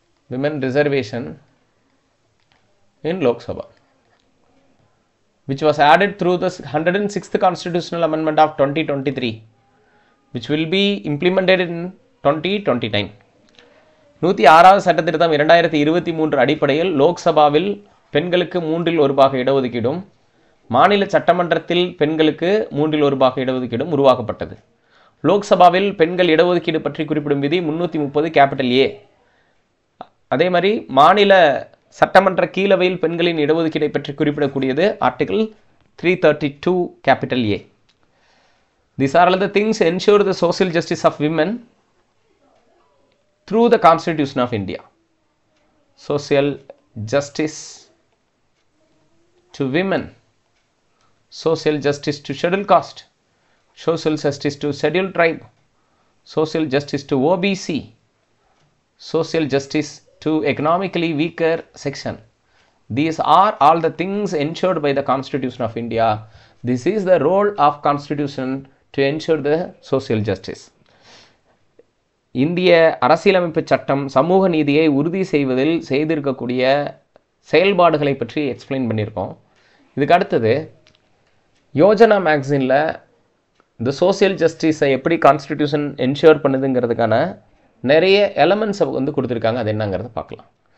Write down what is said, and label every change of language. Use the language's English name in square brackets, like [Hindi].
[English] women reservation in Lok Sabha, which was added through the 106th Constitutional Amendment of 2023, which will be implemented in 2029. [Tamil] 106வது சட்டத்திருத்தம் 2023 அடிப்படையில் லோக்சபாவில் பெண்களுக்கு 1/3 இடஒதுக்கீடும் மாநில சட்டமன்றத்தில் பெண்களுக்கு 1/3 இடஒதுக்கீடும் உருவாக்கப்பட்டது. லோக்சபாவில் பெண்கள் இடஒதுக்கீடு பற்றி குறிப்பிடும் விதி 330 கேபிட்டல் ஏ. அதே மாதிரி மாநில சட்டமன்ற கீழவையில் பெண்களின் இடஒதுக்கீடை பற்றி குறிப்பிடக்கூடியது article 332 capital A. [English] These are all the things ensure the social justice of women through the Constitution of India. Social justice to women, social justice to scheduled caste, social justice to scheduled tribe, social justice to OBC, social justice to economically weaker section. These are all the things ensured by the Constitution of India. This is the role of Constitution to ensure the social justice. [Tamil] இந்திய அரசியலமைப்பு சட்டம் சமூக நீதியை உறுதி செய்வதில் செய்திருக்கக்கூடிய செயல்பாடுகளை பற்றி எக்ஸ்பிளைன் பண்ணியிருக்கோம். இதுக்கு அடுத்தது யோஜனா மேக்சினில் இந்த சோசியல் ஜஸ்டிஸை எப்படி கான்ஸ்டிடியூஷன் என்ஷூர் பண்ணுதுங்கிறதுக்கான நிறைய எலமெண்ட்ஸை வந்து கொடுத்துருக்காங்க. அது என்னங்கிறத பார்க்கலாம்.